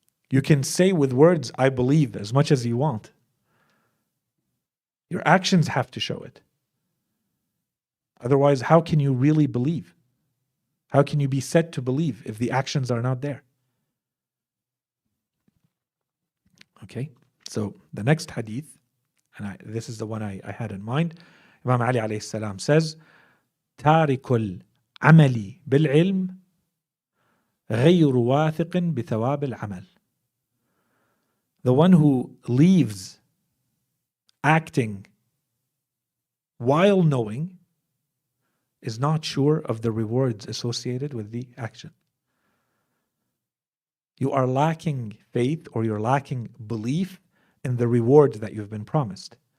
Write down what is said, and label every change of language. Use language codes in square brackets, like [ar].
[en] You can say with words, I believe, as much as you want. Your actions have to show it. Otherwise, how can you really believe? How can you be said to believe if the actions are not there? Okay, so the next hadith, and this is the one I had in mind. Imam Ali alayhi salam says, [ar] تارك العمل بالعلم غير واثق بثواب العمل. [en] The one who leaves acting while knowing is not sure of the rewards associated with the action. You are lacking faith, or you're lacking belief in the reward that you've been promised.